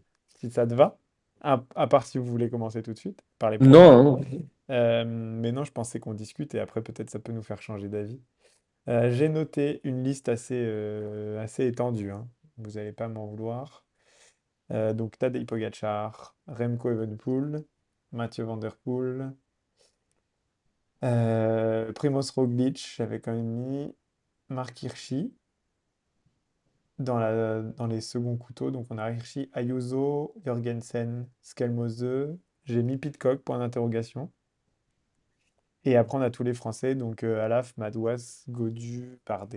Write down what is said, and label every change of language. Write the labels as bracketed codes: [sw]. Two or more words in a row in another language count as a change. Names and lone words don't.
[fr] si ça te va. À part si vous voulez commencer tout de suite par les pronos. Non, non, non. Mais non, je pensais qu'on discute et après peut-être ça peut nous faire changer d'avis. J'ai noté une liste assez étendue, hein. Vous n'allez pas m'en vouloir. Donc Tadej Pogacar, Remco Evenepoel, Mathieu Van Der Poel, Primoz Roglic, j'avais quand même mis Marc Hirschi dans les seconds couteaux. Donc on a Hirschi, Ayuso, Jorgensen, Skelmose. J'ai mis Pidcock, point d'interrogation. Et après, on a tous les Français, donc Alaf, Madouas, Godu, Bardet.